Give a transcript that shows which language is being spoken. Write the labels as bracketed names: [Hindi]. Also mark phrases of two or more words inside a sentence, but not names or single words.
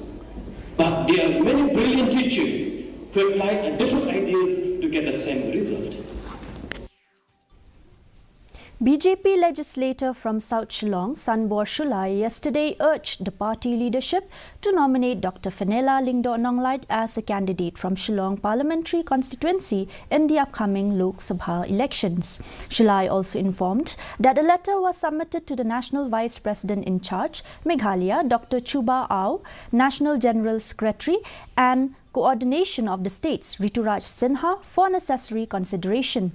[English] But there are many brilliant teachers who apply different ideas to get the same result. BJP legislator from South Shillong, Sanbor Shulai, yesterday urged the party leadership to nominate Dr. Fenela Lyngdoh Nonglait as a candidate from Shillong parliamentary constituency in the upcoming Lok Sabha elections. Shulai also informed that a letter was submitted to the National Vice President in charge, Meghalaya, Dr. Chuba Aw, National General Secretary and Coordination of the States, Rituraj Sinha, for necessary consideration.